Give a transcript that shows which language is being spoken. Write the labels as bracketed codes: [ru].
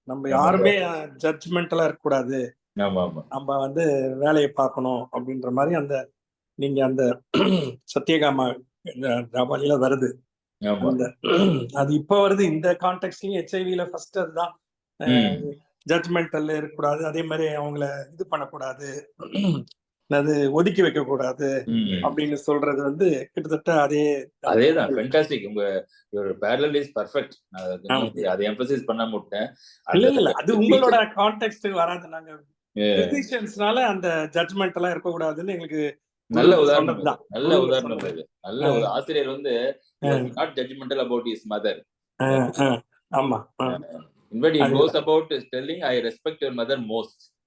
[ta] நம்ம யாருமே ஜட்ஜ்மெண்டலா இருக்கக்கூடாது, நம்ம வந்து வேலையை பார்க்கணும் அப்படின்ற மாதிரி அந்த நீங்க அந்த சத்யகாமா ஜாபாலில வருது. அது இப்ப வருது இந்த கான்டெக்ட்லயும். HIV ஃபர்ஸ்ட் அதுதான், ஜட்ஜ்மெண்டல்ல இருக்கக்கூடாது, அதே மாதிரி அவங்கள இது பண்ணக்கூடாது, அது ஒதுக்கி வைக்க கூடாது அப்படின்னு சொல்றது வந்து கிட்டத்தட்ட அதேதான். ஃபேண்டாஸ்டிக். உங்க [en] parallel is perfect. [ta] அதை எம்பசைஸ் பண்ண முட்டேன். இல்ல அது உங்களோட கான்டெக்ஸ்ட் வராது. நாங்க பிசிஷியன்ஸ்னால அந்த ஜட்ஜ்மெண்ட் எல்லாம் இருக்க கூடாதுன்னு எங்களுக்கு நல்ல உதாரணம் தான். நல்ல உதாரணம் இது. நல்ல ஒரு ஆசிரியர் வந்து [en] not judgmental about his mother. [ta] ஆமா. [en] In fact, he goes about telling I respect your mother most.